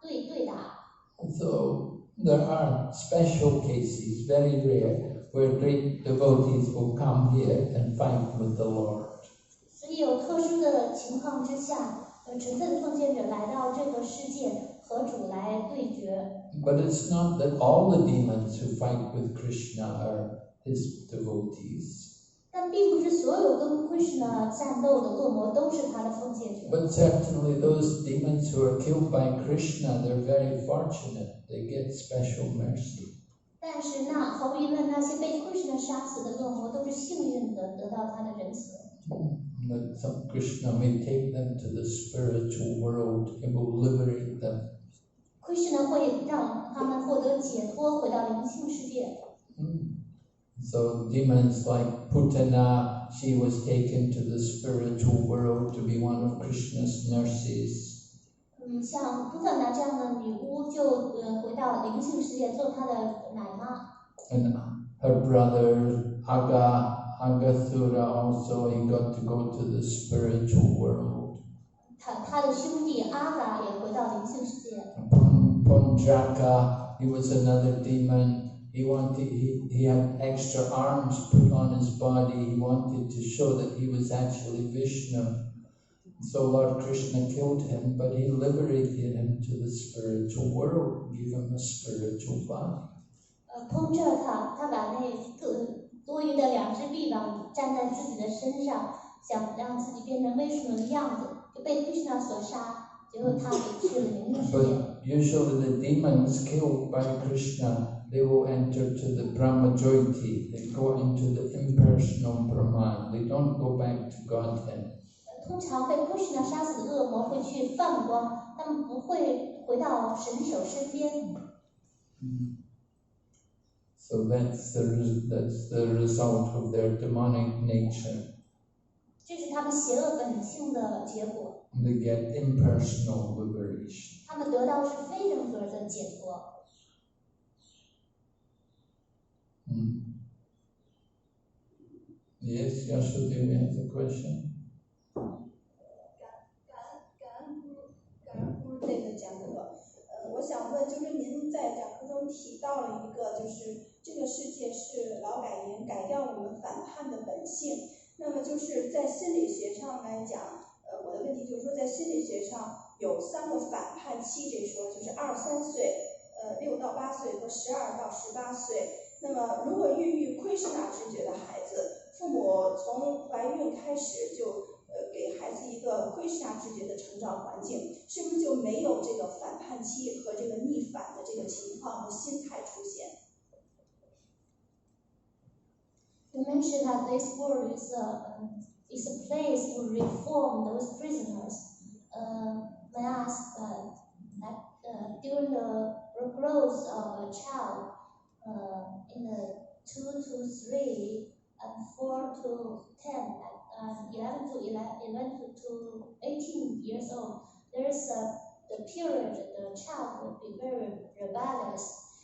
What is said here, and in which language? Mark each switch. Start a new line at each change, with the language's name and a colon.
Chinese: 对打。
English: So there are special cases, very rare, where great devotees will come here and fight with the Lord.
Chinese: 所以有特殊的情况之下，纯粹的奉献者来到这个世界和主来对决。
English: But it's not that all the demons who fight with Krishna are his devotees.
Chinese: 但并不是所有跟 Krishna 战斗的恶魔都是他的奉献者。
English: But certainly those demons who are killed by Krishna, they're very fortunate. They get special mercy.
Chinese: 但是那毫无疑问，那些被 Krishna 杀死的恶魔都是幸运的，得到他的仁慈。
English: That some Krishna may take them to the spiritual world. He will liberate them.
Chinese: Krishna 会让他们获得解脱，回到灵性世界。
English: So demons like Putana, she was taken to the spiritual world to be one of Krishna's nurses.
Chinese: 像布萨拿这样的女巫就回到灵性世界做她的奶妈。
English: And her brother Agathura also, he got to go to the spiritual world.
Chinese: 他的兄弟阿嘎也回到灵性世界。
English: Pondraka, he was another demon. He had extra arms put on his body. He wanted to show that he was actually Vishnu. So Lord Krishna killed him, but he liberated him to the spiritual world, gave him a spiritual body.
Chinese: 碰着他把那多余的2只臂膀站在自己的身上，想让自己变成威什奴的样子，就被 Krishna 所杀，结果他也去了灵性世界。
English: But usually the demons killed by Krishna, they will enter to the Brahmajyoti. They go into the impersonal Brahman. They don't go back to Godhead.
Chinese: 通常被 Krishna 杀死的恶魔会去泛光，他们不会回到神手身边。
English: So that's the result of their demonic nature.
Chinese: 这是他们邪恶本性的结果。
English: They get impersonal liberation.
Chinese: 他们得到是非人格的解脱。
English: Yes, Yashodhini has a question.
Chinese: 感恩这个讲课，我想问，就是您在讲课中提到了一个，就是这个世界是劳改营，改掉我们反叛的本性。那么就是在心理学上来讲，我的问题就是说，在心理学上有3个反叛期，这说就是2、3岁、6到8岁和12到18岁。那么如果孕育Krishna知觉的孩子，父母从怀孕开始就给孩子一个Krishna知觉的成长环境，是不是就没有这个反叛期和这个逆反的这个情况和心态出现？
English: You mentioned that this world is a place to reform those prisoners. May I ask that during the growth of a child, in the 2 to 3 and 4 to 10 and 11 to 18 years old, there is the period the child will be very rebellious.